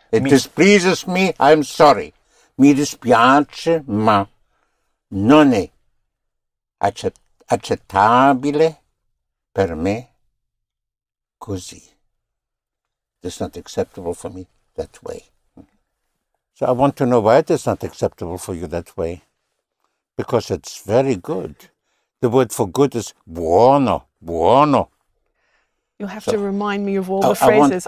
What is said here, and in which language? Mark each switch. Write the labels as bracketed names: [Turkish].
[English] It displeases me, I'm sorry. [Italian] Mi dispiace, ma non è accettabile per me così. [English] It's not acceptable for me that way. So I want to know why it is not acceptable for you that way. Because it's very good. The word for good is buono. You have to remind me of all the phrases.